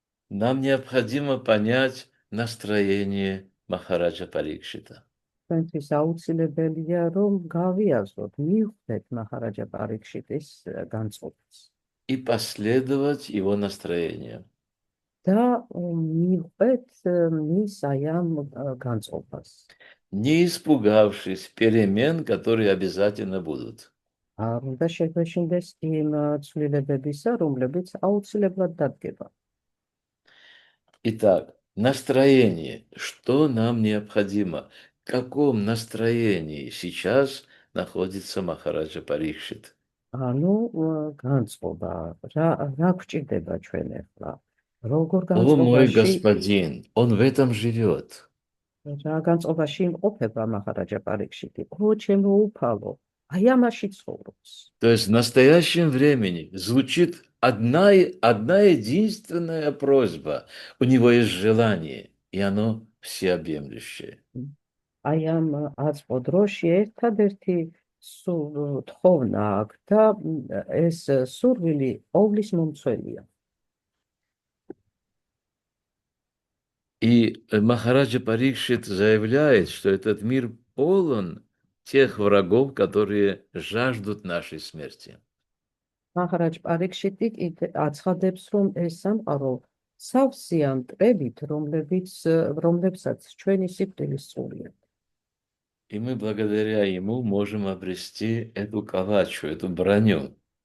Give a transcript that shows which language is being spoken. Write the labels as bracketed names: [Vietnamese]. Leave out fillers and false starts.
[Russian] нам необходимо понять настроение Махараджа Парикшита [Georgian] ჩვენთვის აუცილებელია რომ გავიაზროთ, მივხვდეთ მაჰარაჯა პარიქშიტის განწყობას [Russian] и последовать его настроениям. [Georgian] და მივხვდეთ მის აი ამ განწყობას. [Russian] Не испугавшись перемен, которые обязательно будут. [Georgian] არ უნდა შეგვეშინდეს იმ ცვლილებებისა, რომლებიც აუცილებლად დადგება. [Russian] Итак, настроение. Что нам необходимо? В каком настроении сейчас находится Махараджа Парикшит? [Georgian] ანუ განწყობა რა გვჭირდება ჩვენ ახლა? როგორ [Russian] О, мой [Georgian] განწყობაში [Russian] господин, он в этом живет. [Georgian] რა განწყობაში იმყოფება მაჰარაჯა პარიქშიტი? ო, ჩემო უფალო, აი ამაში ცხოვრობს. [Russian] То есть в настоящем времени звучит одна единственная просьба. У него есть желание, и оно всеобъемлющее. [Georgian] აი ამ აწყო დროში ერთადერთი თხოვნა აქვს და ეს სურვილი ყოვლის მომცველია. [Russian] И Махараджа Парикшит заявляет, что этот мир полон тех врагов, которые жаждут нашей смерти. [Georgian] მაჰარაჯ პარიქშიტი აცხადებს, რომ ეს სამყარო სავსეა მტრებით, რომლებსაც ჩვენი სიკვდილის სურვილია. [Russian] И мы благодаря ему можем обрести эту калачу, эту броню.